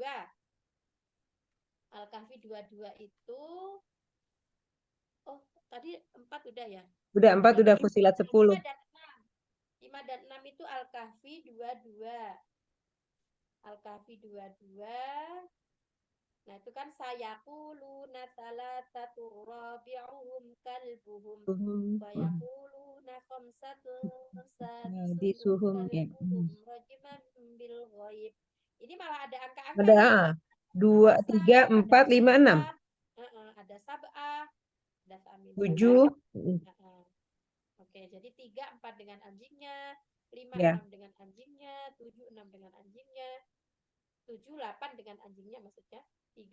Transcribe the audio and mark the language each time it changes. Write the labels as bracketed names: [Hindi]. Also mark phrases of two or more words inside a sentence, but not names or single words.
[Indonesian] Al-Kahfi 22 itu tadi 4 udah ya? Udah 4 udah Fussilat 10. 5 dan 6. 5 5 dan 6 itu Al-Kahfi 22. Al-Kahfi 22. Nah, itu kan [Arabic] سيقولون ثلاثة رابعهم كلبهم ويقولون خمسة سادسهم Hadisuhum ya. كلبهم رجما بالغيب. [Indonesian] Ini malah ada angka-angka Ada nih. 2, 3, 4, 5, 6. Ada sab'ah, ada samin 7. Oke, jadi 3, 4 dengan anjingnya, 5, Ya. 6 dengan anjingnya, 7, 6 dengan anjingnya, 7, 8 dengan anjingnya maksudnya, 3,